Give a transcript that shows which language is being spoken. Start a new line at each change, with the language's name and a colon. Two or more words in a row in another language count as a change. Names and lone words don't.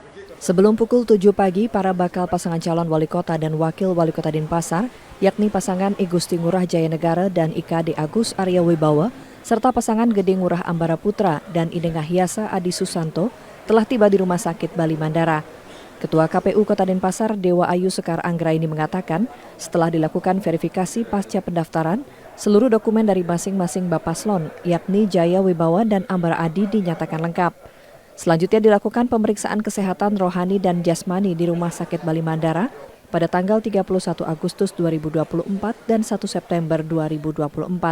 Indonesian: Sebelum pukul 7 pagi, para bakal pasangan calon wali kota dan wakil wali kota Denpasar, yakni pasangan I Gusti Ngurah Jaya Negara dan IKD Agus Arya Wibawa, serta pasangan Gede Ngurah Ambara Putra dan Idengah Hiasa Adi Susanto, telah tiba di Rumah Sakit Bali Mandara. Ketua KPU Kota Denpasar, Dewa Ayu Sekar Anggraini mengatakan, setelah dilakukan verifikasi pasca pendaftaran, seluruh dokumen dari masing-masing Bapaslon, yakni Jaya Wibawa dan Ambara Adi dinyatakan lengkap. Selanjutnya dilakukan pemeriksaan kesehatan rohani dan jasmani di Rumah Sakit Bali Mandara pada tanggal 31 Agustus 2024 dan 1 September 2024.